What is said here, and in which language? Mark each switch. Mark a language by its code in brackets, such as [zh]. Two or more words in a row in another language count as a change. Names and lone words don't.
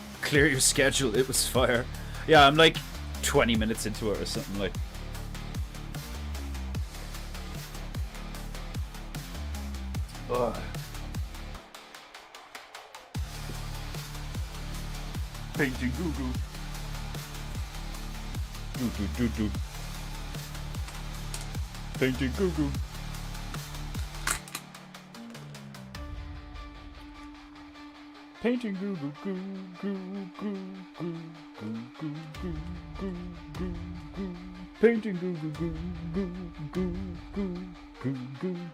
[en] Clear your schedule, it was fire. Yeah, I'm like 20 minutes into it or something like. Ugh. Painting goo goo. Goo goo doo doo. Painting goo goo. Painting goo goo goo goo goo goo goo goo goo goo goo goo. Painting goo goo goo goo goo goo goo goo.